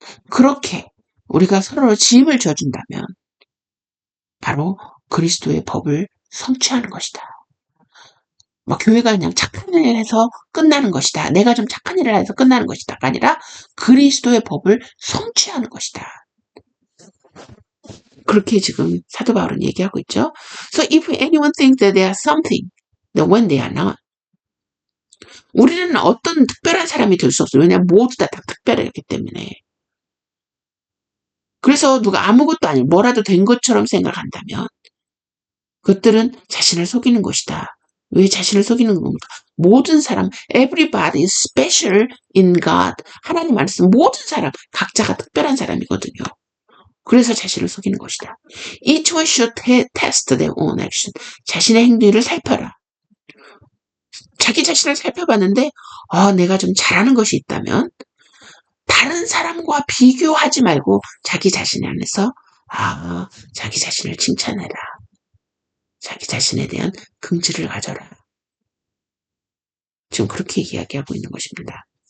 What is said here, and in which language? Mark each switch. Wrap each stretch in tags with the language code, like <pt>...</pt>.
<ko>그렇게 우리가 서로 짐을 져준다면 바로 그리스도의 법을 성취하는 것이다. 뭐 교회가 그냥 착한 일을 해서 끝나는 것이다. 내가 좀 착한 일을 해서 끝나는 것이다가 아니라 그리스도의 법을 성취하는 것이다. 그렇게 지금 사도 바울은 얘기하고 있죠.</ko> <en>So if anyone thinks that they are something, then when they are not.</en> <ko>우리는 어떤 특별한 사람이 될 수 없어요. 왜냐하면 모두 다 특별하기 때문에. 그래서 누가 아무것도 아니고 뭐라도 된 것처럼 생각한다면 그것들은 자신을 속이는 것이다. 왜 자신을 속이는 겁니까? 모든 사람,</ko> <en>everybody is special in God.</en> <ko>하나님 말씀 모든 사람, 각자가 특별한 사람이거든요. 그래서 자신을 속이는 것이다.</ko> <en>Each one should test their own action.</en> <ko>자신의 행위를 살펴라. 자기 자신을 살펴봤는데 내가 좀 잘하는 것이 있다면 다른 사람과 비교하지 말고 자기 자신 안에서 자기 자신을 칭찬해라. 자기 자신에 대한 긍지를 가져라. 지금 그렇게 이야기하고 있는 것입니다.</ko>